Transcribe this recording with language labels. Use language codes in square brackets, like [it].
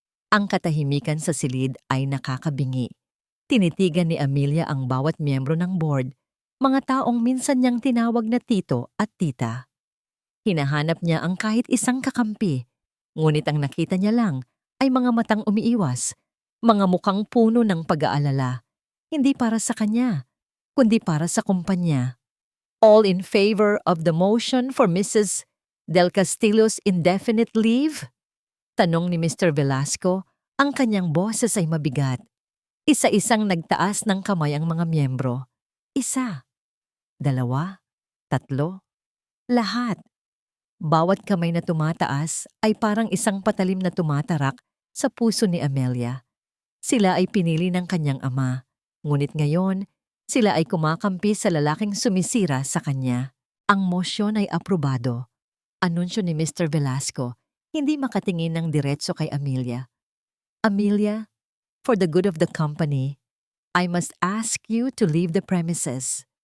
[tl] Ang katahimikan sa silid ay nakakabingi. Tinitigan ni Amelia ang bawat miyembro ng board, mga taong minsan niyang tinawag na tito at tita. Hinahanap niya ang kahit isang kakampi, ngunit ang nakita niya lang ay mga matang umiiwas, mga mukhang puno ng pag-aalala, hindi para sa kanya, kundi para sa kumpanya. [en] All in favor of the motion for Mrs. Del Castillo's indefinite leave? [tl] Tanong ni Mr. Velasco, ang kanyang boses ay mabigat. Isa-isang nagtaas ng kamay ang mga miyembro. Isa, dalawa, tatlo, lahat. Bawat kamay na tumataas ay parang isang patalim na tumatarak sa puso ni Amelia. Sila ay pinili ng kanyang ama, ngunit ngayon, sila ay kumakampi sa lalaking sumisira sa kanya. Ang motion ay aprobado. Anunsyo ni Mr. Velasco, hindi makatingin ng diretso kay Amelia. [en] Amelia, for the good of the company, I must ask you to leave the premises.